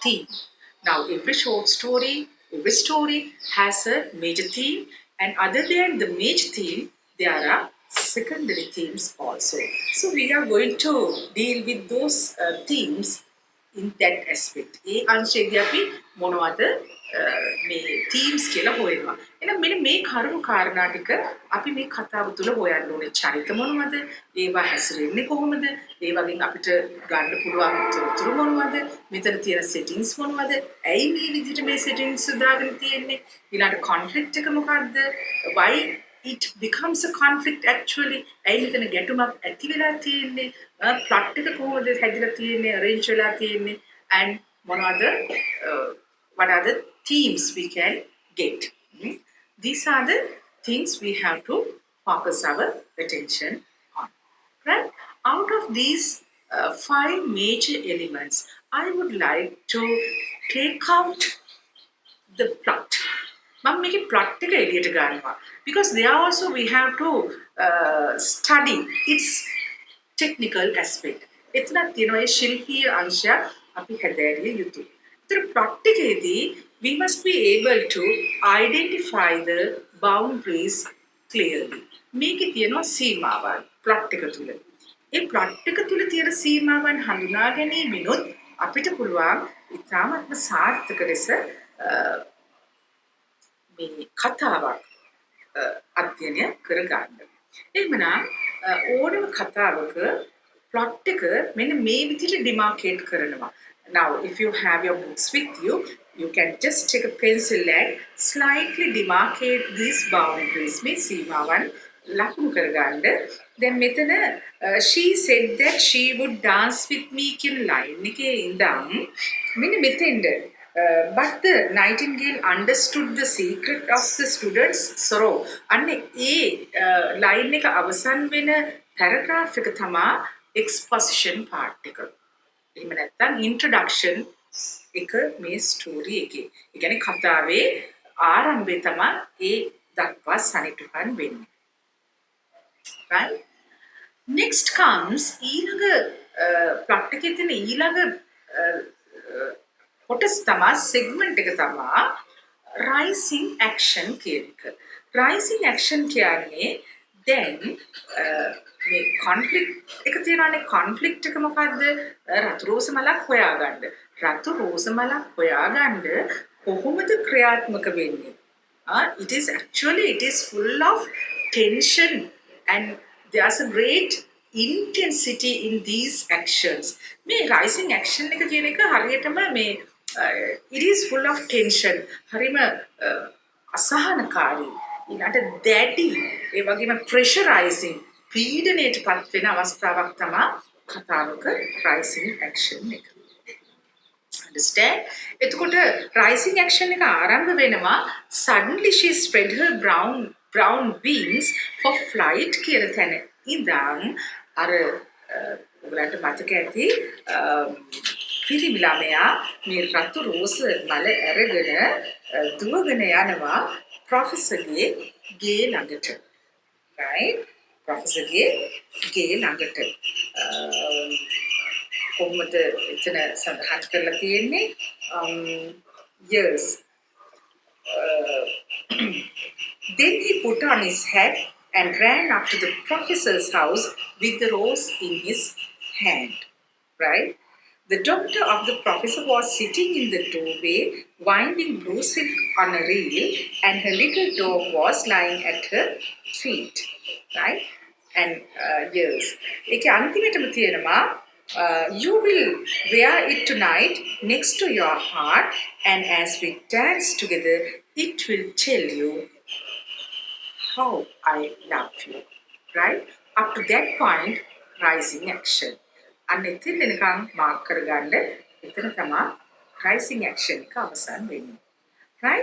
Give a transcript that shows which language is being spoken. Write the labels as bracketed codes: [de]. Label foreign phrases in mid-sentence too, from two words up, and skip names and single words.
[en] Now every short story, Every story has a major theme, and other than the major theme, there are secondary themes also. So we are going to deal with those themes in that aspect. [si] ඒ අංශයේදී අපි මොනවද මේ themes කියලා හොයනවා. එහෙනම් මෙන්න මේ කරුණු කාරණා ටික අපි මේ කතාව තුළ හොයන්න ඕනේ. චරිත මොනවද? ඒවා හැසිරෙන්නේ කොහොමද? ඒ වගේම අපිට ගන්න පුළුවන් තොරතුරු මොනවද? මෙතන තියෙන settings මොනවද? ඇයි මේ විදිහට මේ settings දාගෙන තියෙන්නේ? ඊළඟ conflict එක මොකද්ද? [en] Why it becomes a conflict actually? [si] ඇයි මෙතන ගැටුමක් ඇති වෙලා තියෙන්නේ? plot එක කොහොමද හැදිලා තියෙන්නේ? arrange වෙලා තියෙන්නේ? [en] and what are the themes we can get? These are the things we have to focus our attention on. Right? Out of these five major elements, I would like to take out the plot. [si] මම මේකේ plot එක එළියට ගන්නවා. [en] Because there also we have to study its technical aspect. [si] එතනක් තියෙනවා ඒ ශිල්පීය අංශයක් අපි හැදෑරිය යුතුයි. ඒතර plot එකේදී [en] we must be able to identify the boundaries clearly. [si] මේකේ තියෙනවා සීමාවන් plot එක තුල. ඒ plot එක තුල තියෙන සීමාවන් හඳුනා ගැනීමෙනුත් අපිට පුළුවන් ඉතාමත්ම සාර්ථක ලෙස මේ කතාවක් අධ්‍යයනය කරගන්න. එහෙමනම් ඕනම කතාවක plot එක මෙන්න මේ විදිහට demarcate කරනවා. [en] Now, if you have your books with you, you can just take a pencil and slightly demarcate these boundaries. [si] මේ සීමාවන් ලකුණු කරගන්න. දැන් මෙතන [en] she said that she would dance with me [si] කියන line එකේ ඉඳන් මෙන්න මෙතෙන්ද [en] but the Nightingale understood the secret of the students' sorrow. [si] අන්න ඒ line එක අවසන් වෙන paragraph එක තමයි [en] exposition part [si] එක. එහෙම නැත්නම් introduction එක මේ story එකේ. ඒ කියන්නේ කතාවේ ආරම්භය තමයි ඒ දක්වා සනිටුකම් වෙන්නේ. [en] Right? Next comes [si] ඊළඟ plot එකේ තියෙන ඊළඟ කොටස් තමයි segment එක තමයි [en] rising action [si] කියන එක. [en] rising action [si] කියන්නේ then මේ conflict එක තියෙනවානේ conflict එක මොකද්ද? රතු රෝස මලක් හොයාගන්න. රතු රෝස මලක් හොයාගන්න කොහොමද ක්‍රියාත්මක වෙන්නේ? [en] It is full of tension and there's a great intensity in these actions. [si] මේ [en] rising action [si] එක කියන එක හරියටම මේ [en] it is full of tension. [si] හරිම අසහනකාරී. ඊළඟට daddy ඒ වගේම pressurizing පීඩනයට පත් වෙන අවස්ථාවක් තමයි කතාවක rising action එක. Understand? එතකොට [en] rising action [si] එක ආරම්භ වෙනවා [en] suddenly she spread her brown wings for flight [si] කියන තැන ඉඳන් අර ඔයගලන්ට මතක ඇති පිරිමි ළමයා මේ රතු රෝස මල අරගෙන දුවගෙන යනවා ප්‍රොෆෙසර්ගේ ගේ ළඟට. [en] right? [si] ප්‍රොෆෙසර්ගේ ගේ ළඟට කොහොමද එතන සඳහන් කරලා තියෙන්නේ [en] yes then he put on his hat and ran up to the professor's house with the rose in his hand. Right? The daughter of the professor was sitting in the doorway, winding blue silk on a reel, and her little dog was lying at her feet. Right? And yes, [si] ඒකේ අන්තිමටම තියෙනවා [en] you will wear it tonight next to your heart, and as we dance together, it will tell you how I love you. Right? Up to that point, rising action. [si] අන්න එතන දෙනකම් මාක් කරගන්න එතන තමයි [en] rising action [si] එක අවසන් වෙන්නේ. right?